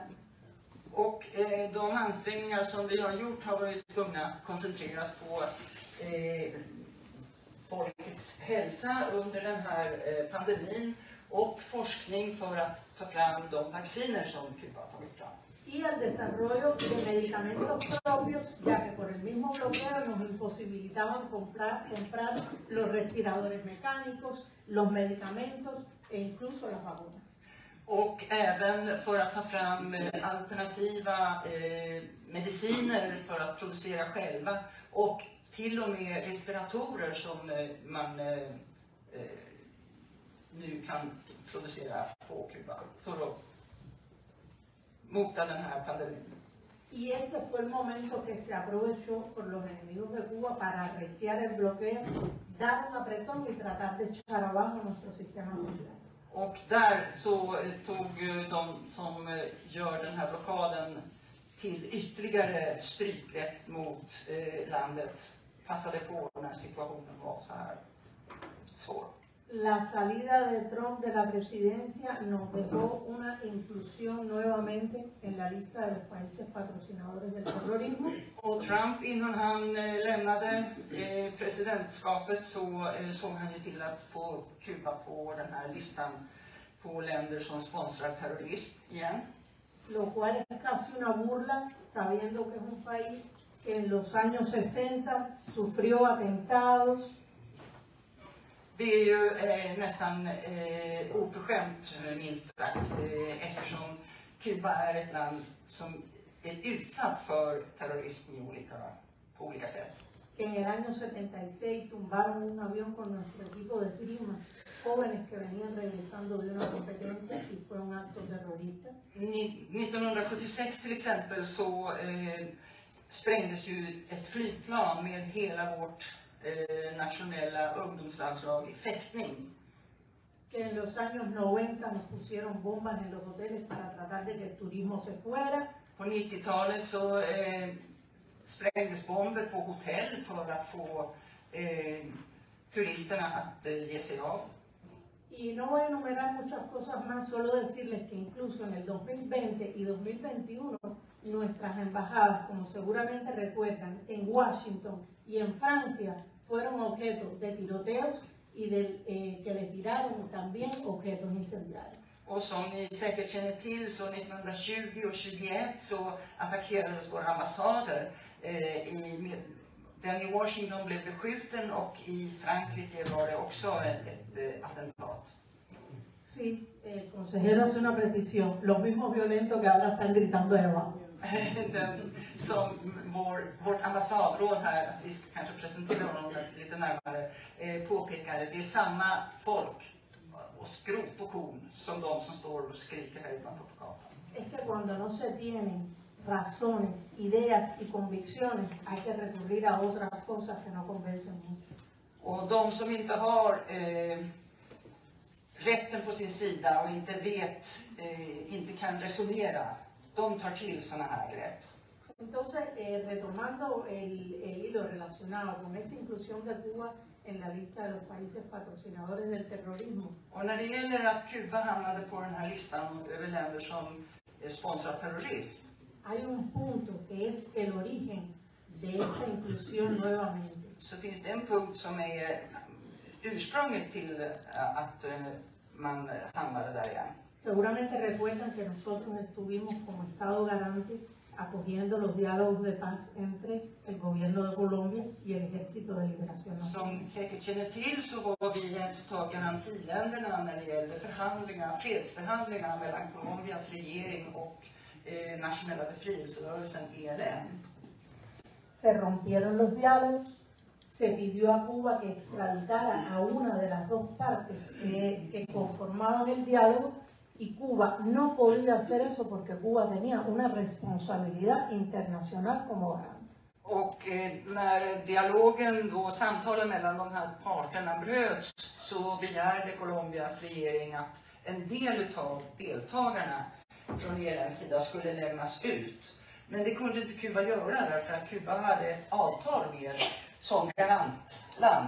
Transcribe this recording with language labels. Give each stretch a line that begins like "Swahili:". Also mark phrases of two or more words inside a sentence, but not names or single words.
Swedish: Och de ansträngningar som vi har gjort har varit tvungna att koncentreras på folkets hälsa under den här pandemin och forskning för att ta fram de vacciner som Kuba har tagit fram.
Spanish: Y el desarrollo de medicamentos propios, ya que por el mismo bloqueo nos imposibilitaban comprar los respiradores mecánicos, los medicamentos e incluso las vacunas.
Swedish: Och även för att ta fram alternativa mediciner för att producera själva och till och med respiratorer som man nu kan producera på Kuba för att mota den här pandemin.
Spanish: Y este fue el momento que se aprovechó por los enemigos de Cuba para arreciar el bloqueo, dar un apretón y tratar de echar abajo nuestro sistema social.
Swedish: Och där så tog de som gör den här blockaden till ytterligare strypgrepp mot landet. Passade på när situationen var så här svår.
Spanish: La salida de Trump de la presidencia nos dejó una inclusión nuevamente en la lista de los países patrocinadores del terrorismo.
Swedish: Och Trump, innan han lämnade presidentskapet, så såg han ju till att få Kuba på den här listan på länder som sponsrar terrorism igen.
Spanish: Lo cual es casi una burla, sabiendo que es un país que en los años 60 sufrió atentados.
Swedish: Det är ju nästan oförskämt, minst sagt, eftersom Kuba är ett land som är utsatt för terrorism på olika sätt.
Spanish: Que en el año 76 tumbaron un avión con nuestro equipo de esgrima, jóvenes que venían regresando de una competencia y fue un acto terrorista.
Swedish: 1976 till exempel så sprängdes ju ett flygplan med hela vårt nationella ungdomslandslag i fäktning.
Spanish: Que en los años 90 nos pusieron bombas en los hoteles para tratar de que el turismo se fuera.
Swedish: På 90-talet så sprängdes bomber på hotell för att få turisterna att ge sig av.
Spanish: Y no voy a enumerar muchas cosas más, solo decirles que incluso en el 2020 y 2021 nuestras embajadas, como seguramente recuerdan, en Washington y en Francia fueron objeto de tiroteos y que le tiraron también objetos incendiarios.
Swedish: Och som ni säkert känner till så 1920 och 21 så attackerades våra ambassader. Den i Washington blev beskjuten och i Frankrike var det också ett attentat.
Spanish: Sí, el consejero hace una precisión. Los mismos violentos que ahora están gritando de abajo.
Swedish: Som vårt ambassadråd här, att vi ska kanske presentera honom lite närmare, påpekade, det är samma folk och skrot och korn som de som står och skriker här utanför på gatan.
Spanish: Es que cuando no se tienen razones, ideas y convicciones, hay que recurrir a otras cosas que no convencen mucho.
Swedish: Och de som inte har rätten på sin sida och inte kan resonera, de tar till såna här grepp.
Spanish: Entonces, retomando el hilo relacionado con esta inclusión de Cuba en la lista de los países patrocinadores del terrorismo.
Swedish: Och när det gäller att Kuba hamnade på den här listan över länder som sponsrar terrorism,
Spanish: hay un punto que es el origen de esta inclusión nuevamente.
Swedish: så finns det en punkt som är ursprunget till att man hamnade där igen.
Spanish: Seguramente recuerdan que nosotros estuvimos como Estado garante acogiendo los diálogos de paz entre el gobierno de Colombia y el Ejército de Liberación Nacional.
Swedish: Som säkert känner till så var vi ett av garantiländerna när det gäller fredsförhandlingar mellan Colombias regering och nationella befrielserörelsen ELN.
Spanish: Se rompieron los diálogos, se pidió a Cuba que extraditara a una de las dos partes que conformaban el diálogo Y Cuba no podía hacer eso porque Cuba tenía una responsabilidad internacional como garante.
Swedish: Och när dialogen och samtalen mellan de här parterna bröts så begärde Colombias regering att en del av deltagarna från regeringens sida skulle lämnas ut. Men det kunde inte Kuba göra därför att Kuba hade ett avtal med som garantland.